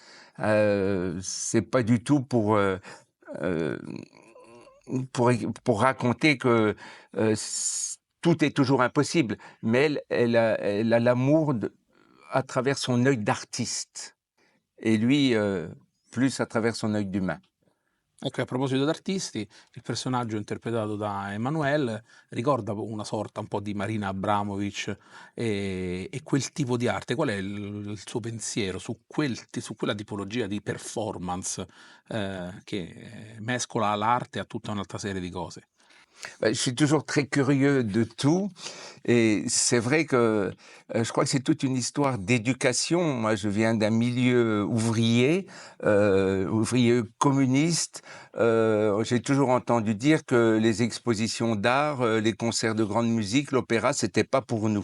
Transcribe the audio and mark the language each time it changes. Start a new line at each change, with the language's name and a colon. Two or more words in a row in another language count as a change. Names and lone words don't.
French: C'est pas du tout euh, pour, pour raconter que tout est toujours impossible, mais elle a l'amour à travers son œil d'artiste, et lui, plus à travers son œil d'humain.
Italian: Ecco, e a proposito d'artisti, il personaggio interpretato da Emmanuelle ricorda una sorta un po' di Marina Abramovic e quel tipo di arte. Qual è il suo pensiero su quella tipologia di performance, che mescola l'arte a tutta un'altra serie di cose?
French: Je suis toujours très curieux de tout et c'est vrai que je crois que c'est toute une histoire d'éducation. Moi, je viens d'un milieu ouvrier, ouvrier communiste. J'ai toujours entendu dire que les expositions d'art, les concerts de grande musique, l'opéra, c'était pas pour nous.